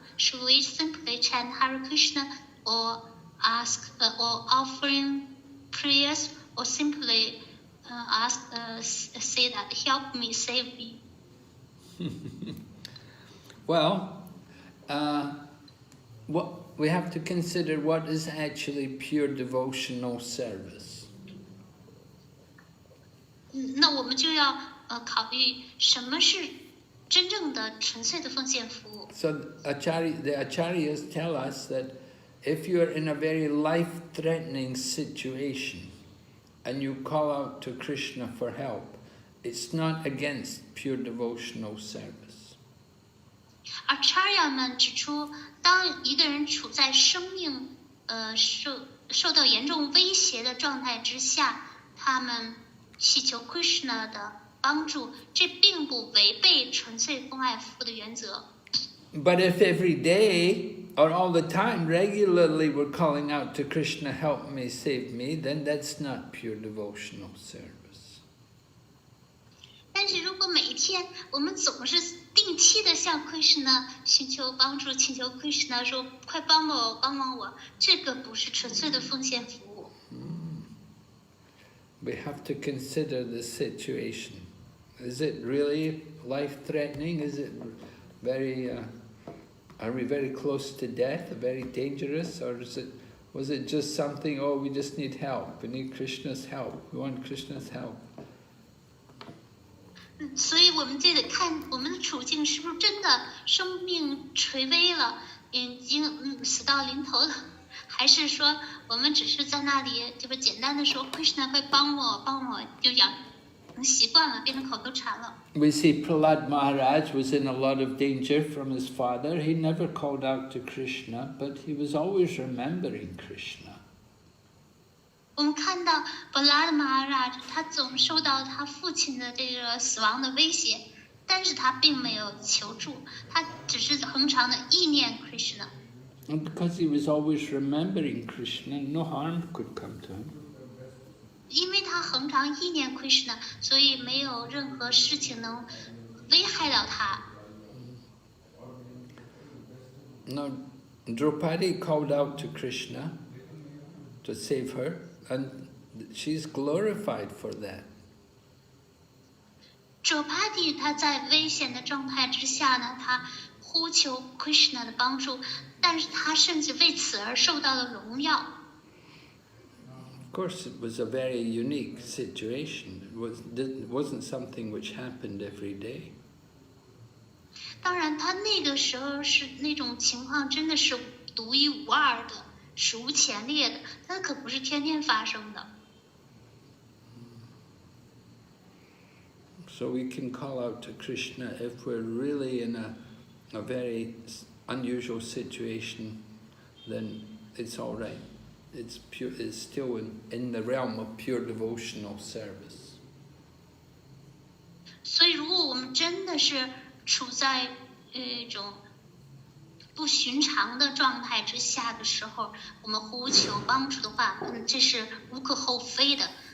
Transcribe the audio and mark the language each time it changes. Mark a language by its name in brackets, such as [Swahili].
[English] Should we simply chant Hare Krishna, or ask or offering prayers, or simply say that help me, save me? Well, what we have to consider what is actually pure devotional service. [Chinese] 那我们就要考虑什么是真正的纯粹的奉献服务。 [English] So the acharyas tell us that if you are in a very life-threatening situation and you call out to Krishna for help, it's not against pure devotional service. [Chinese] Acharya 们指出，当一个人处在生命受到严重威胁的状态之下，他们祈求 Krishna 的帮助，这并不违背纯粹奉爱服务的原则。 [English] But if every day or all the time, regularly we're calling out to Krishna, help me, save me, then that's not pure devotional service. [Chinese] 但是如果每一天我们总是定期的向 Krishna 寻求帮助，请求 Krishna 说快帮我，帮帮我，这个不是纯粹的奉献服务。 [English] We have to consider the situation. Is it really life-threatening? Is it very, are we very close to death, very dangerous? Or was it just something, oh, we just need help, we need Krishna's help, we want Krishna's help? [Chinese] 所以我们就得看我们的处境是不是真的生命垂危了，已经死到临头了，还是说我们只是在那里这个简单的说 Krishna 快帮我帮我，就养习惯了，变成口头禅了。 [English] We see Prahlad Maharaj was in a lot of danger from his father. He never called out to Krishna, but he was always remembering Krishna. [Chinese] 我们看到布拉的马拉，他总受到他父亲的这个死亡的威胁，但是他并没有求助，他只是恒常的意念 Krishna。 [English] And because he was always remembering Krishna, no harm could come to him. [Chinese] 因为他恒常意念 Krishna， 所以没有任何事情能危害到他。 [English] Now, Draupadi called out to Krishna to save her, and she's glorified for that. [Chinese] 卓帕蒂他在危险的状态之下呢，他呼求 Krishna 的帮助，但是他甚至为此而受到了荣耀。 [English] Of course, it was a very unique situation. It wasn't something which happened every day. [Chinese] 当然，他那个时候是那种情况，真的是独一无二的，史无前例的，那可不是天天发生的。 [English] So we can call out to Krishna if we're really in a very unusual situation, then it's all right. It's still in the realm of pure devotional service. [Chinese] 所以，如果我们真的是处在一种不寻常的状态之下的时候，我们呼求帮助的话，这是无可厚非的。